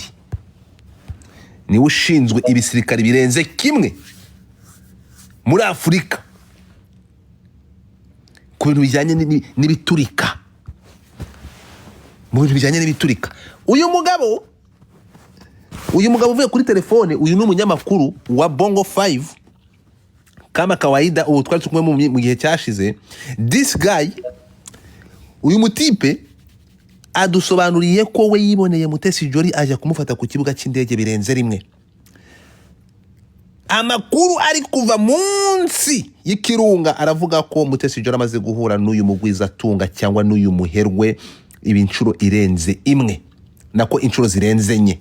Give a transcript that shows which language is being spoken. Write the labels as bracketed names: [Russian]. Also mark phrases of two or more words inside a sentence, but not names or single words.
[Kinyarwanda] Ni ushinzwe ibisirikare birenze kimwe muri Afrika ku bintu bijyanye n'ibiturika. Uyu mugabo uvuye kuri telefone, uyu ni umunyamakuru wa Bongo 5 [Swahili] kama kawaida. [Kinyarwanda] Ubu twari tukumwe mu gihe cyashize. [English] This guy, [Kinyarwanda] uyu mutipe adusobanuriye ko we yiboneye Mutesi Jolly aje kumufata ku kibuga cy'indege birenze rimwe. Amakuru ari kuva munsi y'ikirunga aravuga ko Mutesi Jolly amaze guhura n'uyu mugwiza tunga cyangwa n'uyu muherwe ibinshuro irenze imwe, nako inshuro zirenze enye.